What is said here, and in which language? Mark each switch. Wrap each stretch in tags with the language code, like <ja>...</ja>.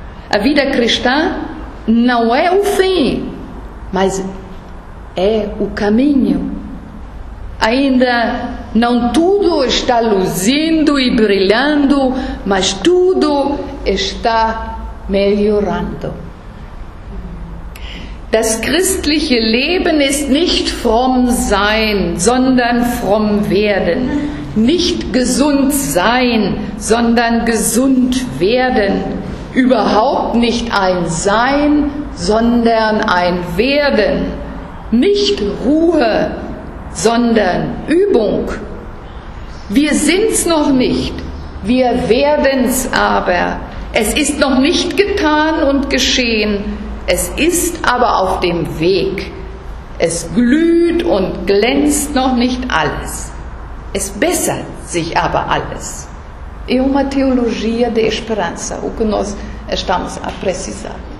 <pt>A vida cristã não é o fim, mas é o caminho. Ainda não tudo está luzindo e brilhando, mas tudo está melhorando.</pt> <de>Das christliche Leben ist nicht fromm sein, sondern fromm werden. Nicht gesund sein, sondern gesund werden. Überhaupt nicht ein Sein, sondern ein Werden. Nicht Ruhe, sondern Übung. Wir sind's noch nicht, wir werden's aber. Es ist noch nicht getan und geschehen, es ist aber auf dem Weg. Es glüht und glänzt noch nicht alles. Es bessert sich aber alles.</de> <pt>É uma teologia de esperança, o que nós estamos a precisar.</pt>